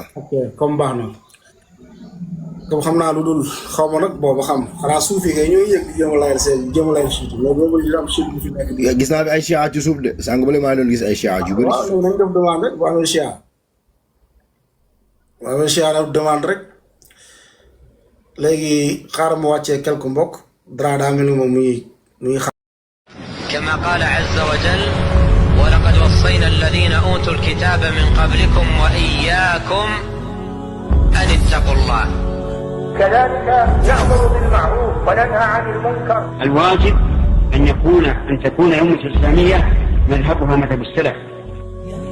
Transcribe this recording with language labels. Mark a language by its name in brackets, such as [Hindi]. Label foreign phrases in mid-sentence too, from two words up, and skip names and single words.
[Wolof] ok comme baax na comme xam naa lu dul xaw ma nag booba xam xanaa suuf yi kay ñooy yëg di jéem a layal seen jéem a layal suuf mais boobu dina am suuf bu fi nekk. gis naa fi ay chia ci suuf de sànq ba léegi maa ngi doon gis ay chia yu bëri. waaw loolu nañ def demande rek bu amee chia nag demande rek léegi xaaral ma wàccee quelques mbokk dara daa mel ni moom muy xam. [Arabic] كما قال عز وجل ولقد وصينا الذين أوتوا الكتاب من قبلكم وإياكم أن اتقوا الله كذلك نأمر بالمعروف وننهى عن المنكر. الواجب أن تكون أمة الإسلامية مذهبها مذهب السلف الصالح.